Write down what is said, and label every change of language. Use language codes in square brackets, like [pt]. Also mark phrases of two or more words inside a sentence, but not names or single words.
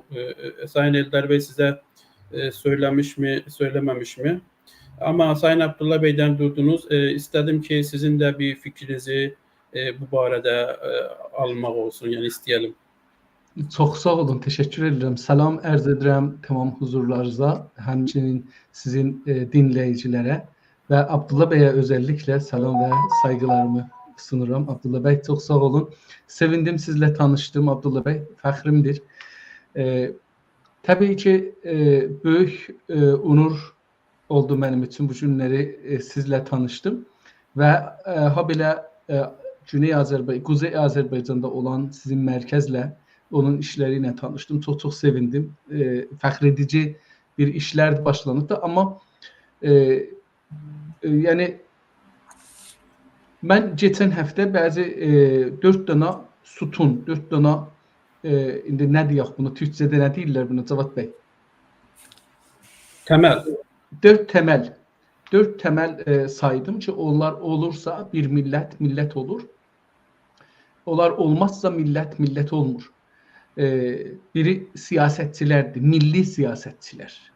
[tr] Sayın Eldar Bey size söylemiş mi, söylememiş mi? Ama Sayın Abdullah Bey'den durdunuz. İstedim ki sizin de bir fikrinizi bu barada almak olsun, yani isteyelim. [az] Çox sağ olun, [tr] teşekkür ederim. [az] Salam ərz edirəm tamam huzurlarınıza, həmçinin sizin dinləyicilərə və Abdullah Bey'e özellikle salam və saygılarımı sunuram. [tr] Abdullah Bey çok sağ olun. Sevindim sizle tanıştım Abdullah Bey. [az] Fəxrimdir. Tabii ki büyük onur oldu mənim üçün bu günləri sizle tanıştım və habelə Güney Azərbaycan, Kuzey Azərbaycanda olan sizin mərkəzlə onun işleriyle tanıştım. [tr] Çok çok sevindim. [az] Fəxredici bir işler başlanıbdı ama yani ben geçen həftə bəzi 4 dənə sütun, 4 dənə indi nə deyək bunu, Türkçədə nə deyirlər bunu Cevat Bey? [tr] Temel. 4 temel saydım ki onlar olursa bir millet olur. Onlar olmazsa millet olmur. Biri siyasetçilerdir, milli siyasetçiler.